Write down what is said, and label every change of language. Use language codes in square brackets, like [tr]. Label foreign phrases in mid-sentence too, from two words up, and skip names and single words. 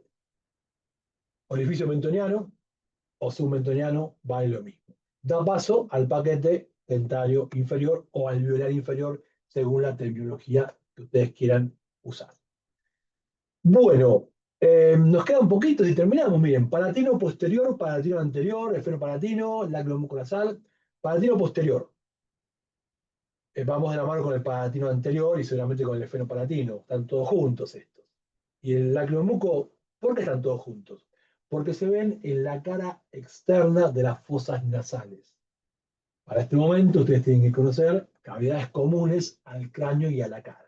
[es] Orificio mentoniano o submentoniano vale lo mismo. Da paso al paquete dentario inferior o alveolar inferior, según la terminología que ustedes quieran usar. Bueno, nos queda un poquito y terminamos. Miren, palatino posterior, palatino anterior, esfenopalatino, lácrima muconasal, palatino posterior. Vamos de la mano con el palatino anterior y seguramente con el esfenopalatino. Están todos juntos estos. Y el lacrimomuco, ¿por qué están todos juntos? Porque se ven en la cara externa de las fosas nasales. Para este momento ustedes tienen que conocer cavidades comunes al cráneo y a la cara.